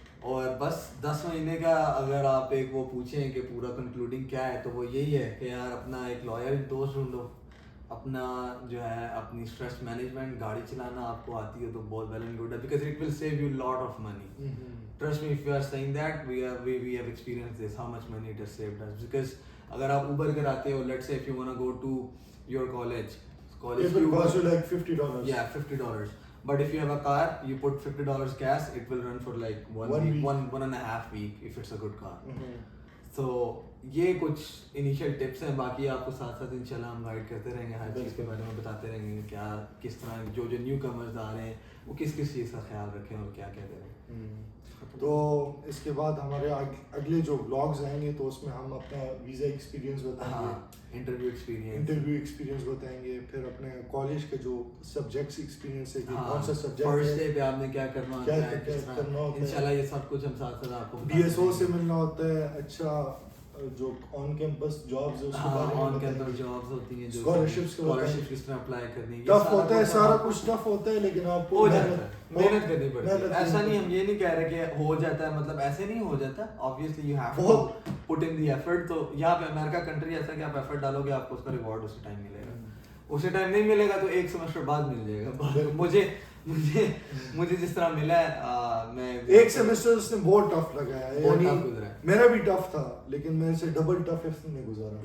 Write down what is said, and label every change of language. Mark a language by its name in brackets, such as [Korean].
[Urdu] اور بس 10 مہینے کا اگر آپ ایک وہ پوچھیں کہ پورا کنکلوڈنگ کیا ہے, تو وہ یہی ہے کہ یار اپنا ایک لائل دوست ڈھونڈو, اپنا جو ہے اپنی اسٹریس مینجمنٹ, گاڑی چلانا آپ کو آتی ہے تو بہت ویل اینڈ گڈ ہے, [English] Because it will save you lot of money. Trust me if you are seeing that we have experience this how much money it has saved us. Because [Urdu] اگر آپ اوبر کراتے ہو, [English] Let's say if you want to go to your college it will cost you like $50. Yeah, $50. But if you have a car, you put $50 gas, it will run for like one week, 1.5 week if it's a good car. [Urdu] So یہ کچھ initial tips ہیں. باقی آپ کو ساتھ ساتھ انشاءاللہ ہم گائیڈ کرتے رہیں گے, ہر چیز کے بارے میں بتاتے رہیں گے, کیا کس طرح جو نیو کمرز آ رہے ہیں وہ کس چیز کا خیال رکھیں اور کیا کریں. تو اس کے بعد ہمارے اگلے جو بلاگز آئیں گے تو اس میں ہم اپنا ویزا ایکسپیرینس بتائیں گے, انٹرویو ایکسپیرینس بتائیں گے, پھر اپنے کالج کے جو سبجیکٹس ایکسپیرینس ہے کہ کون سا سبجیکٹ فرسٹ ڈے پہ آپ نے کیا کرنا ہوتا ہے, کرنا ہوتا ہے. انشاءاللہ یہ سب کچھ ہم ساتھ ساتھ آپ کو ڈی ایس او سے ملنا ہوتا ہے. اچھا جو آن کیمپس جابز ہے اس کے بارے میں, آن کیمپس جابز ہوتی ہیں, جو اسکالرشپ کس طرح اپلائی کرنی ہے, ٹف ہوتا ہے, سارا کچھ ٹف ہوتا ہے, لیکن آپ کو محنت کرنی پڑتی ہے. ایسا نہیں, ہم یہ نہیں کہہ رہے کہ ہو جاتا ہے, مطلب ایسے نہیں ہو جاتا. [English] Obviously you have to put in the effort. [Urdu] تو یہاں پہ امریکہ کنٹری ایسا کہ آپ ایفرٹ ڈالو گے, آپ کو اس کا ریوارڈ اسی ٹائم ملے گا. اسی ٹائم نہیں ملے گا تو 1 سیمسٹر بعد مل جائے گا. مجھے جس طرح ملا ہے, میں 1 سیمسٹر اس نے بہت ٹف لگایا ہے, یعنی میرا بھی ٹف تھا, لیکن میرے سے ڈبل ٹف اس نے گزارا.